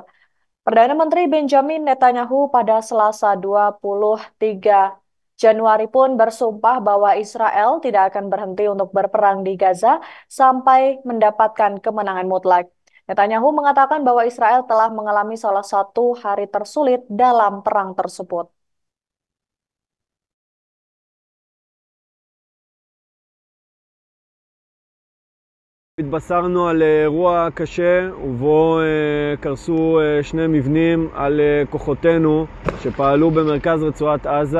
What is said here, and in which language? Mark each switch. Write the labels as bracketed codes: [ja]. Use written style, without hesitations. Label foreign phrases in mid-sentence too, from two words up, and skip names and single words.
[id] Perdana Menteri Benjamin Netanyahu pada Selasa 23 Januari pun bersumpah bahwa Israel tidak akan berhenti untuk berperang di Gaza sampai mendapatkan kemenangan mutlak. Netanyahu mengatakan bahwa Israel telah mengalami salah satu hari tersulit dalam perang tersebut. [he] התבשרנו על אירוע קשה ובו קרסו שני מבנים על כוחותינו שפעלו במרכז רצועת עזה.